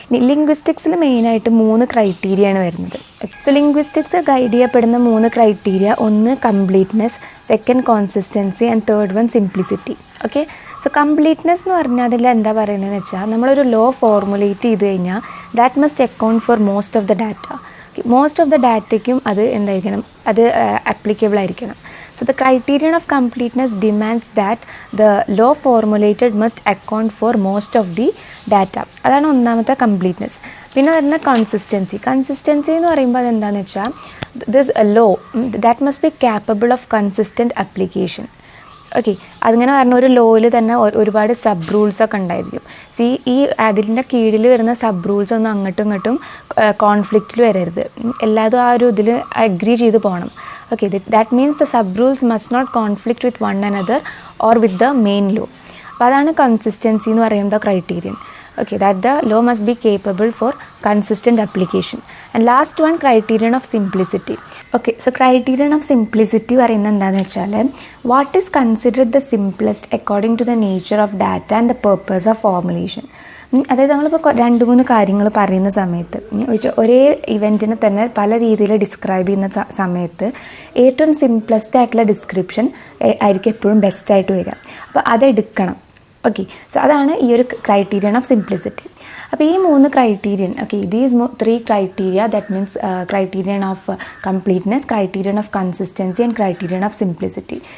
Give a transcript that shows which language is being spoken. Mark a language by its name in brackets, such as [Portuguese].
[Malayalam] ലിംഗ്വിസ്റ്റിക്സിൽ മെയിനായിട്ട് 3 ക്രൈറ്റീരിയയാണ് വരുന്നത്. So linguistics guide ചെയ്യപ്പെടുന്ന 3 ക്രൈറ്റീരിയ, ഒന്ന് completeness, second consistency and third one simplicity. Okay, so completeness എന്ന് പറഞ്ഞാൽ അതിൽ എന്താ പറയുന്നതെന്ന് വെച്ചാൽ നമ്മളൊരു ലോ ഫോർമുലേറ്റ് ചെയ്ത് കഴിഞ്ഞാൽ [English] That must account for most of the data. [Malayalam] Most of the ഡാറ്റയ്ക്കും അത് എന്തായിരിക്കണം, അത് ആപ്ലിക്കബിൾ ആയിരിക്കണം. [English] So the criterion of completeness demands that the law formulated must account for most of the data. [Malayalam] അതാണ് ഒന്നാമത്തെ completeness. പിന്നെ വരുന്ന കൺസിസ്റ്റൻസി. കൺസിസ്റ്റൻസി എന്ന് പറയുമ്പോൾ അതെന്താണെന്ന് വെച്ചാൽ [English] This law that must be capable of consistent application. [Malayalam] Okay, അതിങ്ങനെ പറഞ്ഞ ഒരു ലോയിൽ തന്നെ ഒരുപാട് സബ് റൂൾസൊക്കെ ഉണ്ടായിരിക്കും. ഈ അതിൻ്റെ കീഴിൽ വരുന്ന സബ് റൂൾസ് ഒന്നും അങ്ങോട്ടും ഇങ്ങോട്ടും കോൺഫ്ലിക്റ്റിൽ വരരുത്, എല്ലാതും ആ ഒരു ഇതിൽ അഗ്രി ചെയ്ത് പോകണം. [English] Okay, that means the sub-rules must not conflict with one another or with the main law. [Malayalam] അപ്പോൾ അതാണ് കൺസിസ്റ്റൻസി എന്ന് പറയുന്ന criterion. [English] Okay, that the law must be capable for consistent application. And last one, criterion of simplicity. Okay, so criterion of simplicity [Malayalam] പറയുന്നത് എന്താണെന്ന് വെച്ചാൽ [English] what is considered the simplest according to the nature of data and the purpose of formulation. [Malayalam] അതായത് നമ്മളിപ്പോൾ 2-3 കാര്യങ്ങൾ പറയുന്ന സമയത്ത് ഒരേ ഇവൻറ്റിനെ തന്നെ പല രീതിയിൽ ഡിസ്ക്രൈബ് ചെയ്യുന്ന സമയത്ത് ഏറ്റവും സിംപ്ലസ്റ്റ് ആയിട്ടുള്ള ഡിസ്ക്രിപ്ഷൻ ആയിരിക്കും എപ്പോഴും ബെസ്റ്റായിട്ട് വരിക. അപ്പോൾ അതെടുക്കണം. [English] okay, so [Malayalam] അതാണ് ഈ ഒരു [English] Criterion of simplicity. അപ്പോൾ ഈ 3 criterion, okay, these 3 criteria, that means criterion of completeness, criterion of consistency and criterion of simplicity.